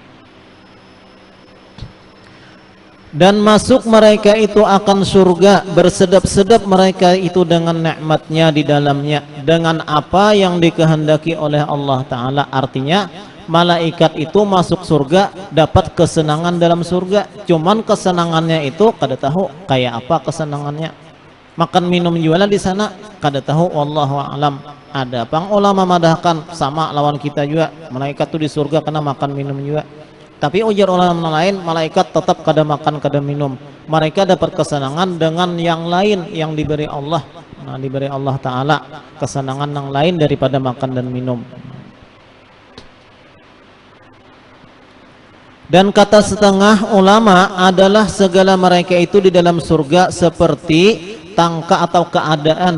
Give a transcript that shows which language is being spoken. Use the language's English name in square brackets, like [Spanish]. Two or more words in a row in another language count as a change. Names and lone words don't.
[Indonesian] Dan masuk mereka itu akan surga, bersedap-sedap mereka itu dengan nikmatnya di dalamnya, dengan apa yang dikehendaki oleh Allah Ta'ala. [Banjar] Artinya malaikat itu masuk surga dapat kesenangan dalam surga, cuman kesenangannya itu kada tahu kayak apa kesenangannya. Makan minum juga di sana kada tahu, [Arabic] والله أعلم. [Banjar] Ada pang ulama madahkan sama lawan kita juga, malaikat itu di surga kena makan minum juga. Tapi ujar ulama lain, malaikat tetap kada makan kada minum. [Indonesian] Mereka dapat kesenangan dengan yang lain yang diberi Allah. Nah, diberi Allah Ta'ala kesenangan yang lain daripada makan dan minum. Dan kata setengah ulama adalah segala mereka itu di dalam surga seperti tangka atau keadaan.